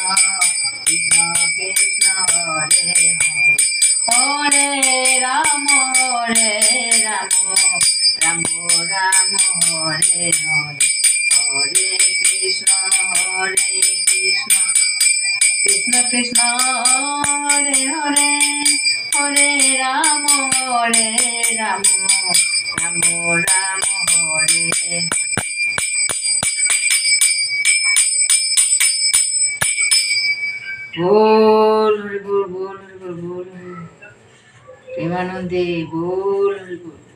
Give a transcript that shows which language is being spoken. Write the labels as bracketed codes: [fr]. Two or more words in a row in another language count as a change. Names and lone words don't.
[sa] কৃষ্ণ কৃষ্ণ হরে হরে হরে রাম রাম রাম রাম হরে হরে হরে কৃষ্ণ কৃষ্ণ কৃষ্ণ কৃষ্ণ হরে হরে হরে রাম রাম রাম রাম হরে হরে [bn] বল হরি বল বল হরি বল বল প্রেমানন্দে বল হরি বল